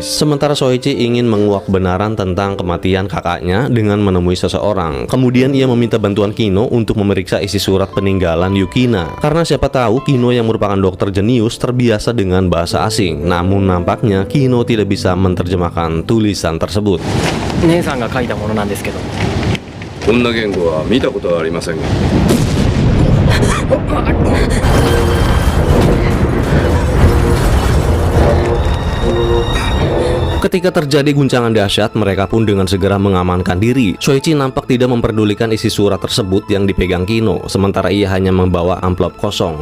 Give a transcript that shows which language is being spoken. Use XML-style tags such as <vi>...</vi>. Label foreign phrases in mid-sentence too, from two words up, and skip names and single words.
<id>Sementara Soichi ingin menguak kebenaran tentang kematian kakaknya dengan menemui seseorang. Kemudian ia meminta bantuan Kino untuk memeriksa isi surat peninggalan Yukina. Karena siapa tahu Kino yang merupakan dokter jenius terbiasa dengan bahasa asing. Namun nampaknya Kino tidak bisa menerjemahkan tulisan tersebut.</id> <ja>姉さんが書いたものなんですけど。こんな言語は見たことはありませんが。</ja> <id>Ketika terjadi guncangan dahsyat, mereka pun dengan segera mengamankan diri. Soichi nampak tidak memperdulikan isi surat tersebut yang dipegang Kino, sementara ia hanya membawa amplop kosong.</id>